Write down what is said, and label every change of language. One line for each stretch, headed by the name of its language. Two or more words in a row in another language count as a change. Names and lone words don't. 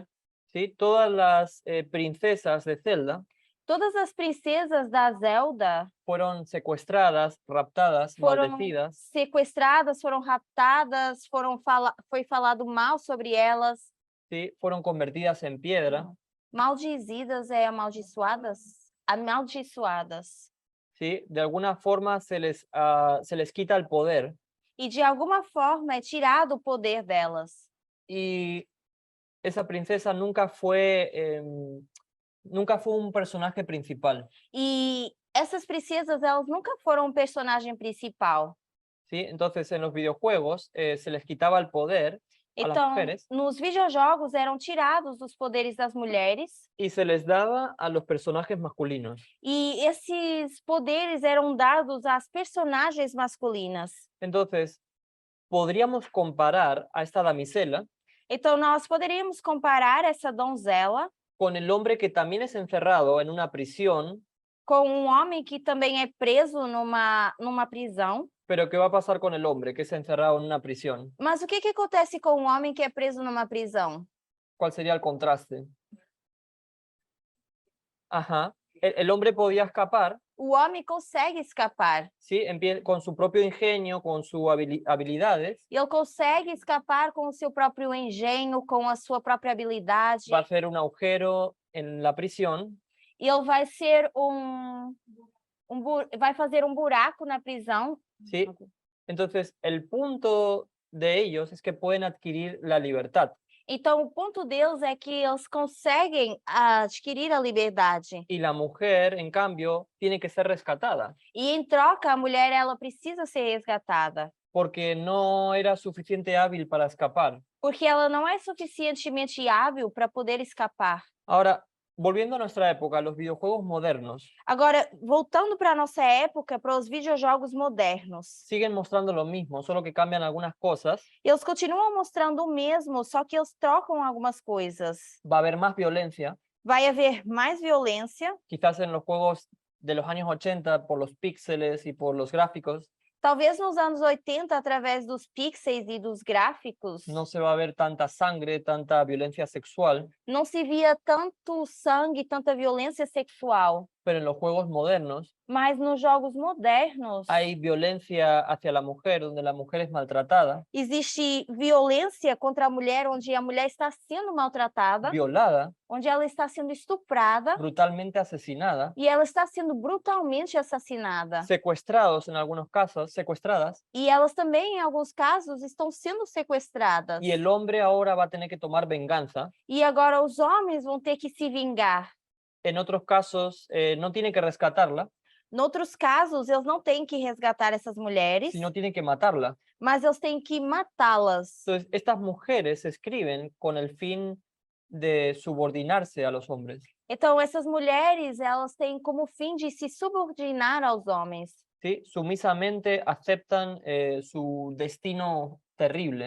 Spanish: ¿sí? Todas las princesas de Zelda
Portuguese: Todas as princesas da Zelda
Spanish: fueron secuestradas, raptadas,
Portuguese: foram
Spanish: maldecidas,
Portuguese: sequestradas, foram raptadas, foi falado mal sobre elas.
Spanish: ¿sí? Fueron convertidas en piedra,
Portuguese: Maldizidas é amaldiçoadas? Amaldiçoadas.
Spanish: ¿sí? De alguna forma se les quita el poder
Portuguese: E de alguma forma é tirado o poder delas.
Spanish: y esa princesa nunca fue un personaje principal,
Portuguese: E essas princesas, elas nunca foram um personagem principal.
Spanish: ¿sí? Entonces en los videojuegos se les quitaba el poder a las
Portuguese: Então,
Spanish: mujeres
Portuguese: nos videojogos eram tirados os poderes das mulheres
Spanish: y se les daba a los personajes masculinos.
Portuguese: e esses poderes eram dados às personagens masculinas.
Spanish: Entonces, podríamos comparar a esta damisela
Portuguese: Então, nós poderíamos comparar essa donzela
Spanish: con el hombre que también es encerrado en una prisión,
Portuguese: com um homem que também é preso numa prisão.
Spanish: pero ¿qué va a pasar con el hombre que es encerrado en una prisión?
Portuguese: Mas o que acontece com um homem que é preso numa prisão?
Spanish: ¿Cuál sería el contraste? Ajá. El hombre podía escapar,
Portuguese: O homem consegue escapar.
Spanish: ¿sí? Con su propio ingenio, con sus habilidades,
Portuguese: E ele consegue escapar com o seu próprio engenho, com a sua própria habilidade.
Spanish: va a hacer un agujero en la prisión,
Portuguese: E ele vai ser vai fazer um buraco na prisão.
Spanish: ¿sí? Entonces, el punto de ellos es que pueden adquirir la libertad.
Portuguese: Então, o ponto deles é que eles conseguem adquirir a liberdade.
Spanish: Y la mujer, en cambio, tiene que ser rescatada,
Portuguese: E, em troca, a mulher ela precisa ser resgatada.
Spanish: porque no era suficiente hábil para escapar.
Portuguese: Porque ela não é suficientemente hábil para poder escapar.
Spanish: Ahora, volviendo a nuestra época, los videojuegos modernos
Portuguese: Agora, voltando para a nossa época, para os videojogos modernos.
Spanish: siguen mostrando lo mismo, solo que cambian algunas cosas.
Portuguese: Eles continuam mostrando o mesmo, só que eles trocam algumas coisas.
Spanish: Va a haber más violencia,
Portuguese: Vai haver mais violência.
Spanish: quizás en los juegos de los años 80 por los píxeles y por los gráficos.
Portuguese: Talvez nos anos 80, através dos pixels e dos gráficos,
Spanish: No se va a ver tanta sangre, tanta violencia sexual,
Portuguese: não se via tanto sangue, tanta violência sexual.
Spanish: pero en los juegos modernos
Portuguese: Mas nos jogos modernos,
Spanish: hay violencia hacia la mujer, donde la mujer es maltratada,
Portuguese: existe violência contra a mulher, onde a mulher está sendo maltratada,
Spanish: violada,
Portuguese: onde ela está sendo estuprada
Spanish: brutalmente asesinada,
Portuguese: e ela está sendo brutalmente assassinada.
Spanish: secuestrados en algunos casos, secuestradas,
Portuguese: E elas também, em alguns casos, estão sendo sequestradas.
Spanish: y el hombre ahora va a tener que tomar venganza.
Portuguese: E agora os homens vão ter que se vingar.
Spanish: En otros casos no tiene que rescatarla,
Portuguese: Noutros casos, eles não têm que resgatar essas mulheres,
Spanish: sino tienen que matarlas.
Portuguese: mas eles têm que matá-las.
Spanish: Entonces, estas mujeres escriben con el fin de subordinarse a los hombres,
Portuguese: Então, essas mulheres, elas têm como fim de se subordinar aos homens.
Spanish: ¿sí? Sumisamente aceptan su destino terrible